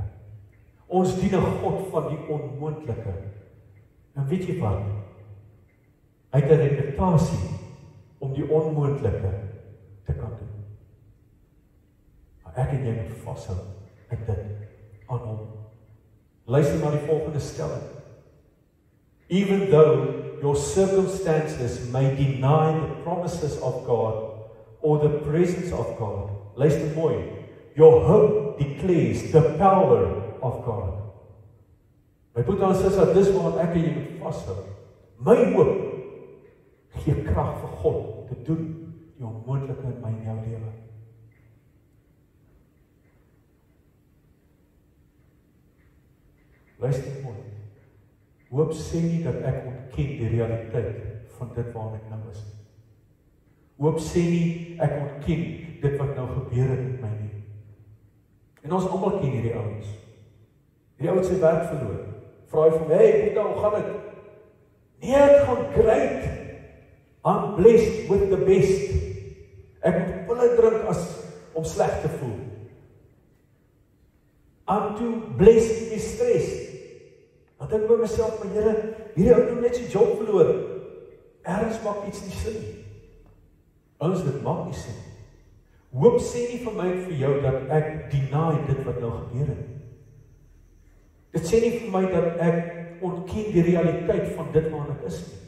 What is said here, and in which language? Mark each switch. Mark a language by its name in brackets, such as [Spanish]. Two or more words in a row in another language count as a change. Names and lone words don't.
[Afrikaans] Ons dien 'n God van die onmoontlike. En weet jy wat? Hy het 'n reputasie om die onmoontlike te kan doen. Maar ek en jy moet vashou in dit aan hom. Luister na die volgende stelling. [English] Even though your circumstances may deny the promises of God or the presence of God, [Afrikaans] luister mooi, [English] your hope declares the power of God. [Afrikaans] My broer en suster, dis waarom ek en jy moet vashou. My hoop gee krag vir God te doen die onmoontlike in my en jou lewe. Luister mooi. Hoop sê nie dat ek ontken die realiteit van dit waarin ek nou is. Hoop sê nie ek ontken dit wat nou gebeur het met my nie. En ons almal ken hierdie ouens. Hierdie ouens sy werk verloor. Vra hy vir my, hey, hoe gaan dit? Nee, dit gaan great. [English] I'm blessed with the best. [Afrikaans] Ek moet pille drink as om sleg te voel. [English] I'm too blessed to be stressed. [Afrikaans] Dan dink ek by myself, maar Here, hierdie ou het net sy job verloor. Ergens maak iets nie sin nie. Ons dit maak nie sin. Hoop sê nie vir my en vir jou dat ek deny dit wat nou gebeur het. Dit sê nie vir my dat ek ontken die realiteit van dit waarin ek is nie.